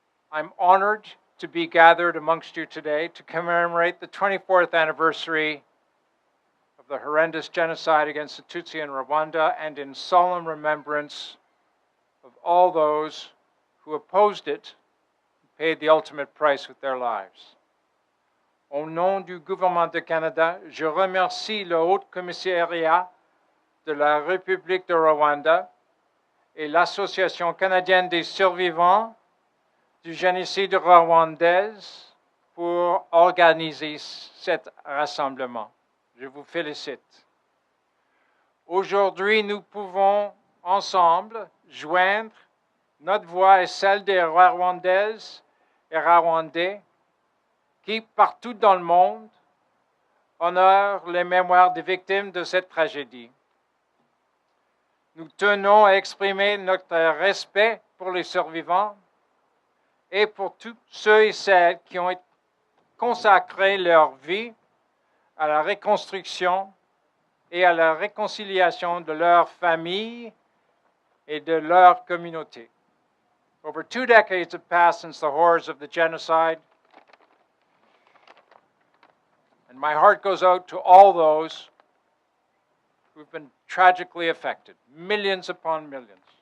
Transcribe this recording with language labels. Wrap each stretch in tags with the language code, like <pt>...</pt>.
<en>I'm honored to be gathered amongst you today to commemorate the 24th anniversary of the horrendous genocide against the Tutsi in Rwanda, and in solemn remembrance of all those who opposed it and paid the ultimate price with their lives.</en> <fr>Au nom du gouvernement du Canada, je remercie le Haut Commissariat de la République de Rwanda et l'Association canadienne des survivants du génocide rwandais pour organiser cet rassemblement. Je vous félicite. Aujourd'hui, nous pouvons ensemble joindre notre voix et celle des Rwandaises et Rwandais qui, partout dans le monde, honorent les mémoires des victimes de cette tragédie. Nous tenons à exprimer notre respect pour les survivants et pour tous ceux et celles qui ont consacré leur vie à la reconstruction et à la réconciliation de leur famille et de leur communauté.</fr> <en>Over 2 decades have passed since the horrors of the genocide, and my heart goes out to all those who've been tragically affected, millions upon millions.</en>